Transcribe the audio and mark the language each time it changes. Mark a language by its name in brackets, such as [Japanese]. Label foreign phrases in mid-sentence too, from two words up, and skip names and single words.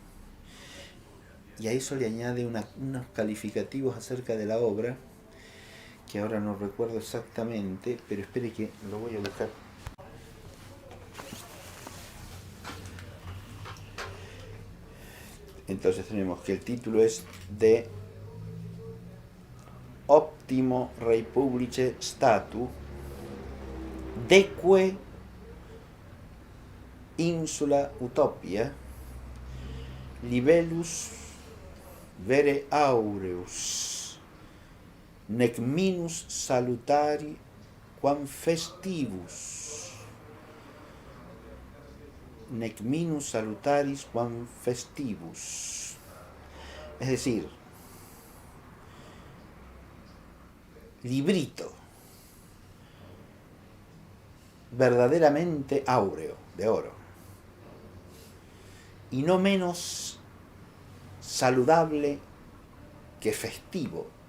[Spanish] Y a eso le añade unos calificativos acerca de la obra, que ahora no recuerdo exactamente, pero espere que lo voy a buscar. Entonces tenemos que el título es de Optimo Rei Publice Statu [Latin] Deque Insula Utopia Libellus Vere Aureus nec minus salutari quam festivus nec minus salutaris quam festivus. [Spanish] Es decir, librito verdaderamente áureo, de oro, y no menos saludable que festivo